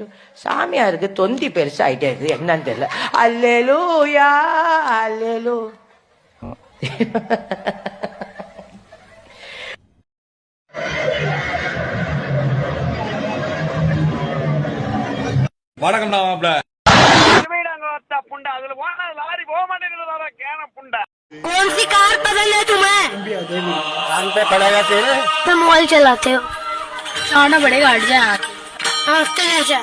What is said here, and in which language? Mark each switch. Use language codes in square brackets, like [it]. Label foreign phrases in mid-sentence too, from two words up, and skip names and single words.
[ta] சாமியாருக்கு தொந்தி பெருசா ஆயிட்டே இருக்கு, என்னன்னு தெரியல. அல்லேலூயா அல்லேலூ. வணக்கம்டா மாப்ள. [hi] कौन सी कार पसंद है तुम्हें? कान पे पड़ेगा तेरे. तुम मोबाइल चलाते हो? छोटा पड़ेगा, हट जा। नमस्ते चाचा.